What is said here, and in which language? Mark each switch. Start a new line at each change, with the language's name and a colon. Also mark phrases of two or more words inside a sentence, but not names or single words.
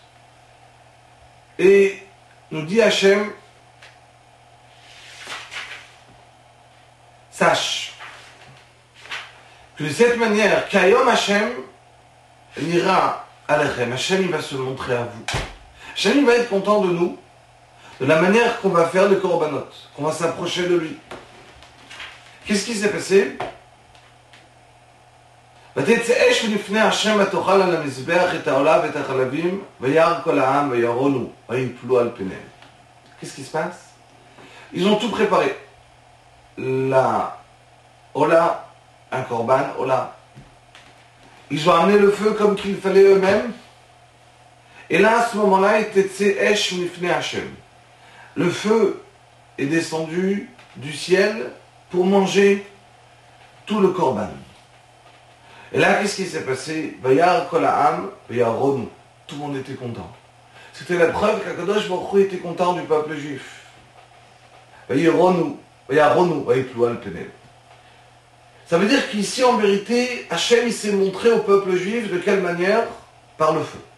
French: Et nous dit Hachem, sache que de cette manière,
Hebrew: כי היום השם נראה אליכם.
French: Hachem il va se montrer à vous. Hachem il va être content de nous, de la manière qu'on va faire le korbanot, qu'on va s'approcher de lui. Qu'est-ce qui s'est passé?
Hebrew: ותצא לפני השם ותאכל על המזבח את העולה ואת החלבים וירא כל העם וירונו ויפלו על פניהם.
French: Qu'est-ce qui se passe? Ils ont tout préparé. La Ola, un korban, Ola. Ils ont amené le feu comme qu'il fallait eux-mêmes. Et là, à ce moment-là, le feu est descendu du ciel pour manger tout le korban. Et là, qu'est-ce qui s'est passé?
Hebrew: וירא כל העם וירונו.
French: Tout le monde était content. C'était la preuve qu'Akadosh Baruch Hu était content du peuple juif.
Hebrew: וירונו ויפלו על פניהם.
French: Ça veut dire qu'ici, en vérité, Hachem il s'est montré au peuple juif de quelle manière? Par le feu.